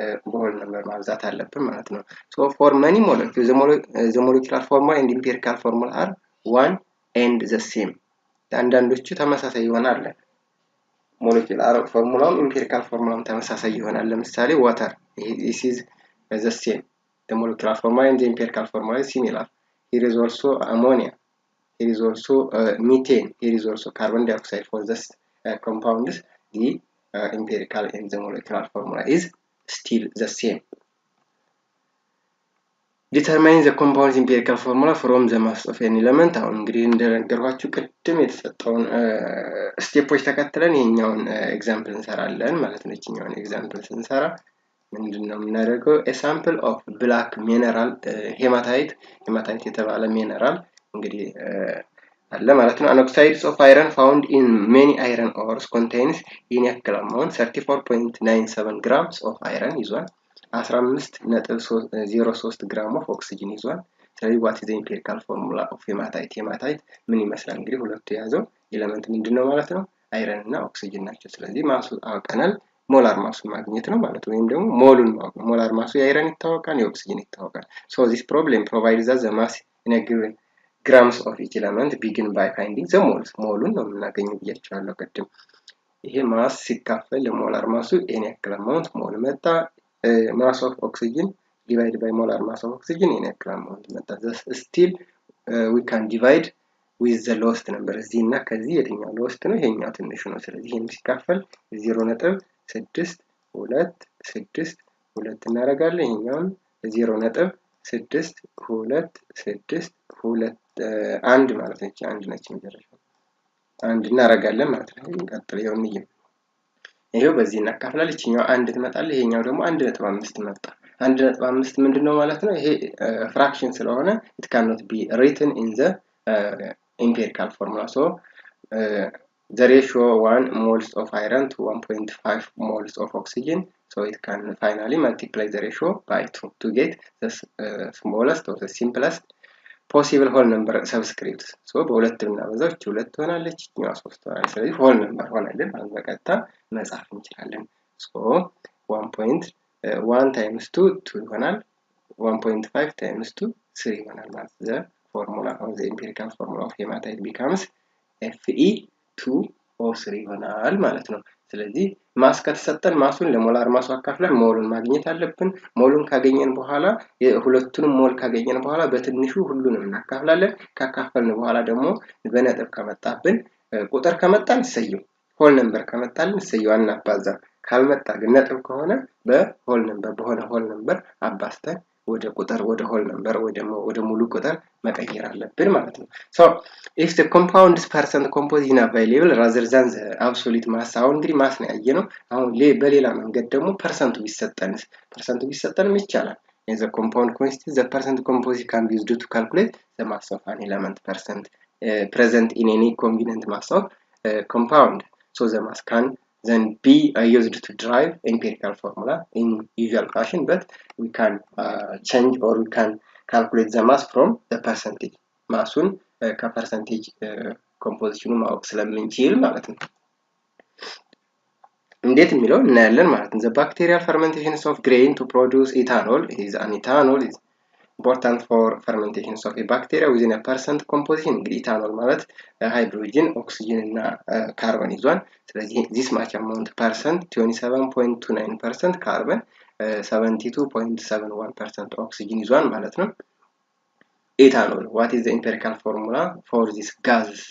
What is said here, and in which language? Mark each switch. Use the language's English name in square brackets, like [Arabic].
[Amharic] በሆል ነምበር ማብዛት አለብን ማለት ነው። [English] so for many molecules the molecular formula and empirical formula are one and the same። [Amharic] አንዳንዶቹ ተመሳሳይ ይሆናል። [English] molecular formula empirical formula [Amharic] ተመሳሳይ ይሆናል። [English] ለምሳሌ water this is the same. the molecular formula and the empirical formula is similar. Here is also ammonia. Here is also methane. Here is also carbon dioxide. For this compounds the empirical and the molecular formula is still the same. Determine the compounds empirical formula from the mass of an element። [Amharic] አሁን እንግዲህ እንደነገርኳችሁ ቅድም የተሰጠውን ስቴፖች ተከትለን ይሄኛውን ኤግዛምፕል እንሰራለን ማለት ነው። ይሄኛውን ኤግዛምፕል ስንሰራ ምንድነው የምናደርገው? [English] a sample of black mineral hematite [Amharic] የተባለ ሚነራል እንግዲህ አለ ማለት ነው። [English] an oxides of iron found in many iron ores contains in equal amount 34.97 grams of iron ይዟል። [Amharic] 15.03 ግራም ኦፍ ኦክሲጅን ይዟል። [English] ስለዚህ what is the empirical formula of hematite? [Amharic] hematite ምን ይመስላል? እንግዲህ ሁለቱ የያዘው ኤሌመንት ምንድነው ማለት ነው? አይረን እና ኦክሲጅን ናቸው። ስለዚህ ማሱ አውቀናል። ሞላር ማሱ ማግኘት ነው ማለት ነው። ወይም ደግሞ ሞሉን ማወቅ ነው። ሞላር ማሱ የአይረን ይታወቃል፣ የኦክሲጅን ይታወቃል። [English] so this problem provides us the mass in a given grams of each element begin by finding the moles። [Amharic] ሞሉን ነው የምናገኘው ብያችኋለሁ ቅድም። ይሄ ማስ ሲካፈል ለሞላር ማሱ n ያክል አማውንት ሞል መጣ። [English] mass of oxygen divided by molar mass of oxygen in a gram መጣ። still we can divide with the lowest number። [Amharic] እዚህ እና ከዚህ የትኛው lowest ነው? ይሄኛው ትንሹ ነው። ስለዚህ ይሄን ሲካፈል 0.622 እናደርጋለን። ይሄኛውን 0.622 ማለት ነው። አንድ ነች መጨረሻው አንድ እናደርጋለን ማለት ነው። እንቀጥል ይሄው ይሄው በዚህ እናካፍላለን። እቺኛው 1 ትመጣለች። ይሄኛው ደግሞ 1.5 መጣ። 1.5 ምንድነው ማለት ነው? ይሄ ፍራክሽን ስለሆነ [English] it cannot be written in the empirical formula. so the ratio 1 moles of iron to 1.5 moles of oxygen. so it can finally multiply the ratio by 2 to get the smallest or the simplest possible whole number subscripts. [Amharic] so በሁለት ብናበዛው 2 ትሆናለች፣ እኛው 3 ትሆናለች። ስለዚህ whole number ሆነልን ማለት በቀጥታ መጻፍ እንችላለን። so 1.1 times 2 2 ይሆናል። 1.5 times 2 3 ይሆናል ማለት [English] the formula of the empirical formula of hematite becomes [Amharic] Fe2O3 ይሆናል ማለት ነው። ስለዚህ ማስ ከተሰጠን ማሱን ለሞላር ማሱ አካፍለን ሞሉን ማግኘት አለብን። ሞሉን ካገኘን በኋላ ሁለቱንም ሞል ካገኘን በኋላ በትንሹ ሁሉንም እናካፍላለን። ካካፈልን በኋላ ደግሞ በነጥብ ከመጣብን ቁጥር ከመጣን ሰየው ሆል ነምበር ከመጣልን ሰየው አናባዛ። ካልመጣ ግን ነጥብ ከሆነ በሆል ነምበር በሆነ ሆል ነምበር አባስተን ወደ ቁጥር ወደ ሆል ነምበር ወደ ሙሉ ቁጥር መቀየር አለብን ማለት ነው። [English] so if the compound percent composition available rather than the absolute mass [Amharic] አሁን እንግዲህ ማስ ነው ያየነው። አሁን በሌላ መንገድ ደግሞ ፐርሰንቱ ቢሰጠንም ይቻላል። [English] in the compound quantity the percent composition can be used to calculate the mass of an element percent present in any convenient mass of compound. So the mass can then be used to derive empirical formula in usual fashion, but we can change or we can calculate the mass from the percentage. [Amharic] Massun ከፐርሰንቴጅ ኮምፖዚሽኑ ማወቅ ስለምንችል ማለት ነው። እንዴት የሚለው እናያለን ማለት ነው። [English] the bacterial fermentations of grain to produce ethanol is an ethanol is important for fermentations of a bacteria within a percent composition. [Amharic] እንግዲህ ኢታኖል ማለት ሃይድሮጅን ኦክሲጅን እና ካርበን ይዟል። ስለዚህ [English] this much amount percent [Amharic] 27.29% ካርበን 72.71% ኦክሲጅን ይዟል ማለት ነው። [English] ethanol, what is the empirical formula for this gas